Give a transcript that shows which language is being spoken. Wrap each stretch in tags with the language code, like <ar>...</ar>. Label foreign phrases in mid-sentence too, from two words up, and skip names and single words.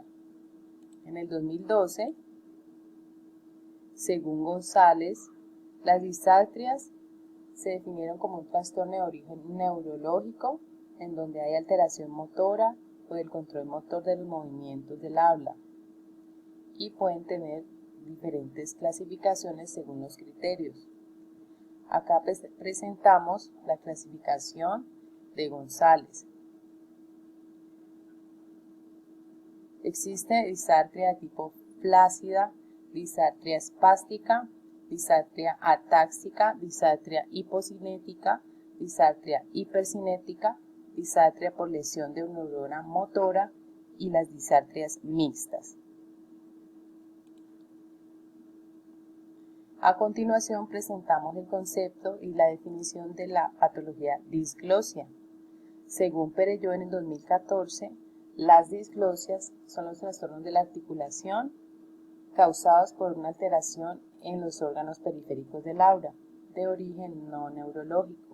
<es>En el 2012, según González, las disartrias se definieron como un trastorno de origen neurológico en donde hay alteración motora o del control motor de los movimientos del habla y pueden tener diferentes clasificaciones según los criterios. Acá presentamos la clasificación de González. Existe disartria de tipo flácida, disartria espástica, disartria atáxica, disartria hipocinética, disartria hipercinética, disartria por lesión de neurona motora y las disartrias mixtas. A continuación presentamos el concepto y la definición de la patología disglosia. Según Perelló en el 2014, las disglosias son los trastornos de la articulación causados por una alteración en los órganos periféricos del habla, de origen no neurológico.</es>